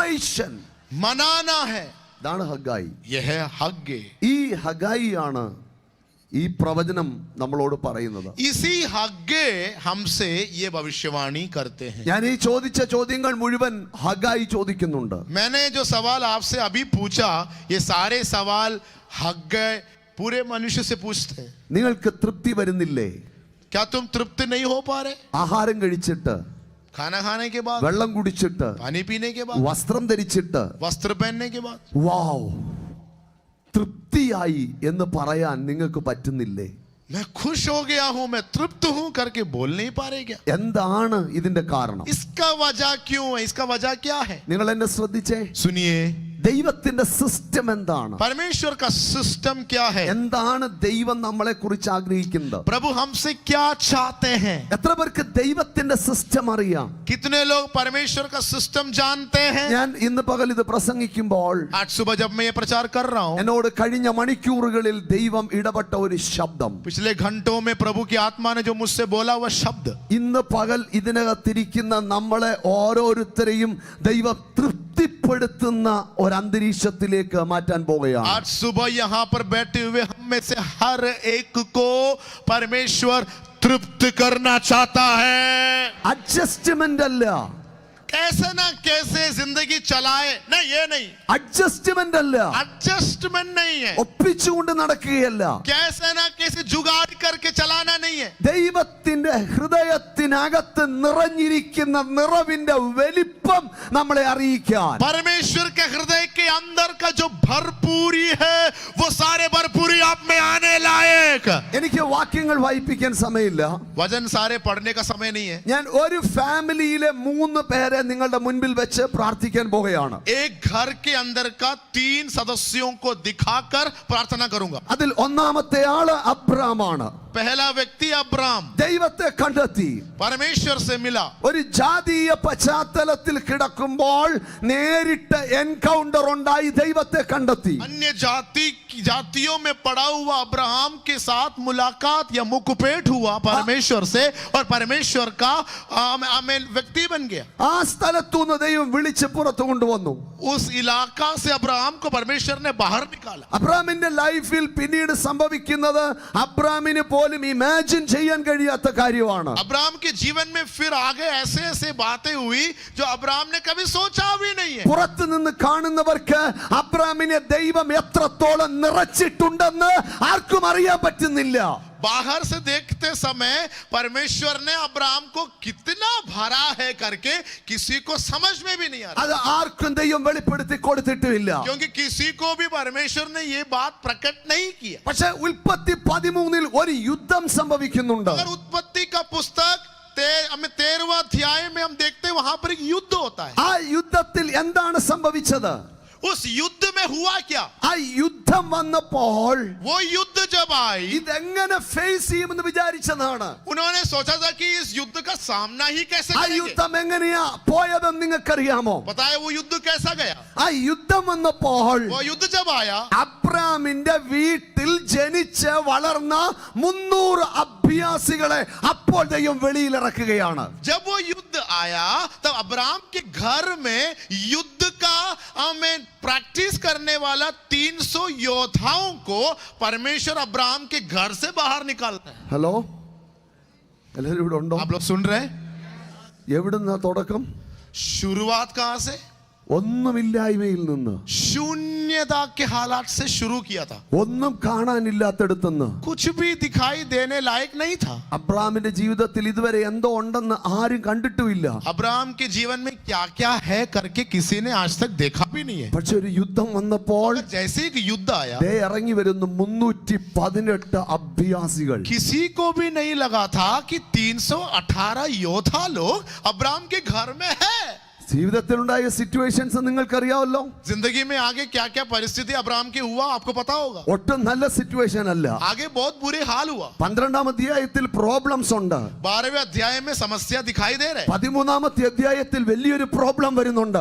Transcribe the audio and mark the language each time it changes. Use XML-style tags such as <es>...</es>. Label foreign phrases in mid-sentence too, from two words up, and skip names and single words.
<hi>celebration. मनाना है.</hi> <ml>ഇതാണ് ഹഗായി.</ml> <hi>यह है हग्गे.</hi> <ml>ഈ ഹഗായി ആണ് ഈ പ്രവചനം നമ്മളോട് പറയുന്നത്.</ml> <hi>इसी हग्गे हमसे ये भविष्यवाणी करते हैं.</hi> <ml>ഞാൻ ഈ ചോദിച്ച ചോദ്യങ്ങൾ മുഴുവൻ ഹഗായി ചോദിക്കുന്നുണ്ട്.</ml> <hi>मैंने जो सवाल आपसे अभी पूछा ये सारे सवाल हग्गे पूरे मनुष्य से पूछते हैं.</hi> <ml>നിങ്ങൾക്ക് തൃപ്തി വരുന്നില്ലേ?</ml> <hi>क्या तुम तृप्त नहीं हो पा रहे?</hi> <ml>ആഹാരം കഴിച്ചിട്ട്,</ml> <hi>खाना खाने के बाद,</hi> <ml>വെള്ളം കുടിച്ചിട്ട്,</ml> <hi>पानी पीने के बाद,</hi> <ml>വസ്ത്രം ധരിച്ചിട്ട്,</ml> <hi>वस्त्र पहनने के बाद</hi> <ml>വാവ്, തൃപ്തിയായി എന്ന് പറയാൻ നിങ്ങൾക്ക് പറ്റുന്നില്ലേ?</ml> <hi>मैं खुश हो गया हूं, मैं तृप्त हूं करके बोल नहीं पा रहे क्या?</hi> <ml>എന്താണ് ഇതിന്റെ കാരണം?</ml> <hi>इसका वजह क्यों है? इसका वजह क्या है?</hi> <ml>നിങ്ങൾ എന്നെ ശ്രദ്ധിച്ചേ.</ml> <hi>सुनिए,</hi> <ml>ദൈവത്തിന്റെ സിസ്റ്റം എന്താണ്?</ml> <hi>परमेश्वर का सिस्टम क्या है?</hi> <ml>എന്താണ് ദൈവം നമ്മളെ കുറിച്ച് ആഗ്രഹിക്കുന്നത്?</ml> <hi>प्रभु हमसे क्या चाहते हैं?</hi> <ml>എത്ര പേർക്ക് ദൈവത്തിന്റെ സിസ്റ്റം അറിയാം?</ml> <hi>कितने लोग परमेश्वर का सिस्टम जानते हैं?</hi> <ml>ഞാൻ ഇന്ന് പകൽ ഇത് പ്രസംഗിക്കുമ്പോൾ</ml> <hi>आज सुबह जब मैं ये प्रचार कर रहा हूं,</hi> <ml>എന്നോട് കഴിഞ്ഞ മണിക്കൂറുകളിൽ ദൈവം ഇടപെട്ട ഒരു ശബ്ദം,</ml> <hi>पिछले घंटों में प्रभु की आत्मा ने जो मुझसे बोला हुआ शब्द,</hi> <ml>ഇന്ന് പകൽ ഇതിനകത്തിരിക്കുന്ന നമ്മളെ ഓരോരുത്തരെയും ദൈവം തൃപ്തി വെളിപ്പെടുത്തുന്ന ഒരു അന്തരീക്ഷത്തിലേക്ക് മാറ്റാൻ പോകുകയാണ്.</ml> <hi>आज सुबह यहाँ पर बैठे हुए हम में से हर एक को परमेश्वर तृप्त करना चाहता है.</hi> <ml>അഡ്ജസ്റ്റ്മെന്റ് അല്ല,</ml> <hi>कैसे ना कैसे जिंदगी चलाए, नहीं ये नहीं.</hi> <ml>അഡ്ജസ്റ്റ്മെന്റ് അല്ല,</ml> <hi>एडजस्टमेंट नहीं है.</hi> <ml>ഒപ്പിച്ചുകൊണ്ട് നടക്കുകയല്ല.</ml> <hi>कैसे ना कैसे जुगाड़ करके चलाना नहीं है.</hi> <ml>ദൈവത്തിന്റെ ഹൃദയത്തിനകത്ത് നിറഞ്ഞിരിക്കുന്ന നിറവിന്റെ വലിപ്പം നമ്മളെ അറിയിക്കാൻ,</ml> <hi>परमेश्वर के हृदय के अंदर का जो भरपूरी है वो सारे भरपूरी आप में आने लायक.</hi> <ml>എനിക്ക് വാക്യങ്ങൾ വായിപ്പിക്കാൻ സമയമില്ല.</ml> <hi>वजन सारे पढ़ने का समय नहीं है.</hi> <ml>ഞാൻ ഒരു ഫാമിലിയിലെ 3 പേരെ നിങ്ങളുടെ മുൻപിൽ വെച്ച് പ്രാർത്ഥിക്കാൻ പോകുകയാണ്.</ml> <hi>एक घर के अंदर का 3 सदस्यों को दिखाकर प्रार्थना करूंगा.</hi> <ml>അതിൽ ഒന്നാമത്തെ ആള് അബ്രാമാണ്.</ml> <hi>पहला व्यक्ति अब्राम</hi> <ml>ദൈവത്തെ കണ്ടെത്തി,</ml> <hi>परमेश्वर से मिला.</hi> <ml>ഒരു ജാതീയ പശ്ചാത്തലത്തിൽ കിടക്കുമ്പോൾ നേരിട്ട് എൻകൗണ്ടർ ഉണ്ടായി ദൈവത്തെ കണ്ടെത്തി.</ml> <hi>अन्य जातियों में पड़ा हुआ अब्राहम के साथ मुलाकात या मुखभेट हुआ परमेश्वर से और परमेश्वर का व्यक्ति बन गया.</hi> <ml>ആ സ്ഥലത്തുനിന്ന് ദൈവം വിളിച്ച് പുറത്തു കൊണ്ടുവന്നു.</ml> <hi>उस इलाका से अब्राहम को परमेश्वर ने बाहर निकाला.</hi> <ml>അബ്രാമിന്റെ ലൈഫിൽ പിന്നീട് സംഭവിക്കുന്നത് അബ്രാമിന് പോലും ഇമാജിൻ ചെയ്യാൻ കഴിയാത്ത കാര്യമാണ്.</ml> <hi>अब्राहम के जीवन में फिर आगे ऐसे ऐसे बातें हुई जो अब्राहम ने कभी सोचा भी नहीं है.</hi> <ml>പുറത്തു നിന്ന് കാണുന്നവർക്ക് അബ്രാമിനെ ദൈവം എത്രത്തോളം നിറച്ചിട്ടുണ്ടെന്ന് ആർക്കും അറിയാൻ പറ്റുന്നില്ല.</ml> <hi>बाहर से देखते समय परमेश्वर ने अब्राहम को कितना भरा है करके किसी को समझ में भी नहीं आ रहा.</hi> <ml>അത് ആർക്കും ദൈവം വെളിപ്പെടുത്തി കൊടുത്തിട്ടുമില്ല.</ml> <hi>क्योंकि किसी को भी परमेश्वर ने ये बात प्रकट नहीं किया.</hi> <ml>പക്ഷേ ഉൽപ്പത്തി 13 ഒരു യുദ്ധം സംഭവിക്കുന്നുണ്ട്.</ml> <hi>अगर उत्पत्ति का पुस्तक 13वां अध्याय में हम देखते हैं वहां पर एक युद्ध होता है.</hi> <ml>ആ യുദ്ധത്തിൽ എന്താണ് സംഭവിച്ചത്?</ml> <hi>उस युद्ध में हुआ क्या?</hi> <ml>ആ യുദ്ധം വന്നപ്പോൾ</ml> <hi>वो युद्ध जब आई</hi> <ml>ഇതെങ്ങനെ ഫേസ് ചെയ്യുമെന്ന് വിചാരിച്ചതാണ്.</ml> <hi>उन्होंने सोचा था कि इस युद्ध का सामना ही कैसे</hi> <ml>ആ</ml> <hi>करेंगे.</hi> <ml>യുദ്ധം എങ്ങനെയാ പോയതെന്ന് നിങ്ങൾക്കറിയാമോ?</ml> <hi>पता है वो युद्ध कैसा गया?</hi> <ml>ആ യുദ്ധം വന്നപ്പോൾ</ml> <hi>वो युद्ध जब आया</hi> <ml>അബ്രാമിന്റെ വീട്ടിൽ ജനിച്ച് വളർന്ന 300 അഭ്യാസികളെ അപ്പോൾ ദൈവം വെളിയിലിറക്കുകയാണ്.</ml> <hi>जब वो युद्ध आया तब अब्राम के घर में युद्ध का प्रैक्टिस करने वाला 300 योद्धाओं को परमेश्वर अब्राम के घर से बाहर निकालता है.</hi> <ml>ഹലോ, എല്ലാവരും ഇവിടെ ഉണ്ടോ?</ml> <hi>आप लोग सुन रहे हैं?</hi> <ml>എവിടുന്ന തുടക്കം?</ml> <hi>शुरुआत कहां से?</hi> <ml>ഒന്നുമില്ലായ്മയിൽ നിന്ന്,</ml> <hi>शून्यता के हालात से शुरू किया था.</hi> <ml>ഒന്നും കാണാനില്ലാത്തടുത്തുനിന്ന്.</ml> <hi>कुछ भी दिखाई देने लायक नहीं था.</hi> <ml>അബ്രാമിന്റെ ജീവിതത്തിൽ ഇതുവരെ എന്തോ ഉണ്ടെന്ന് ആരും കണ്ടിട്ടുമില്ല.</ml> <hi>अब्राम के जीवन में क्या क्या है करके किसी ने आज तक देखा भी नहीं है.</hi> <ml>പക്ഷെ ഒരു യുദ്ധം വന്നപ്പോൾ</ml> <hi>जैसे एक युद्ध आया</hi> <ml>ദേ ഇറങ്ങി വരുന്നു 318 അഭ്യാസികൾ.</ml> <hi>किसी को भी नहीं लगा था कि 318 योद्धा लोग अब्राम के घर में है.</hi> <ml>ജീവിതത്തിലുണ്ടായ സിറ്റുവേഷൻസ് നിങ്ങൾക്കറിയാമല്ലോ.</ml> <hi>जिंदगी में आगे क्या क्या परिस्थिति अब्राम की हुआ आपको पता होगा.</hi> <ml>ഒട്ടും നല്ല സിറ്റുവേഷൻ അല്ല.</ml> <hi>आगे बहुत बुरे हाल हुआ.</hi> <ml>12ാം അധ്യായത്തിൽ പ്രോബ്ലംസ് ഉണ്ട്.</ml> <hi>12वें अध्याय में समस्या दिखाई दे रहे.</hi> <ml>13ാമത്തെ അധ്യായത്തിൽ വലിയൊരു പ്രോബ്ലം വരുന്നുണ്ട്.</ml>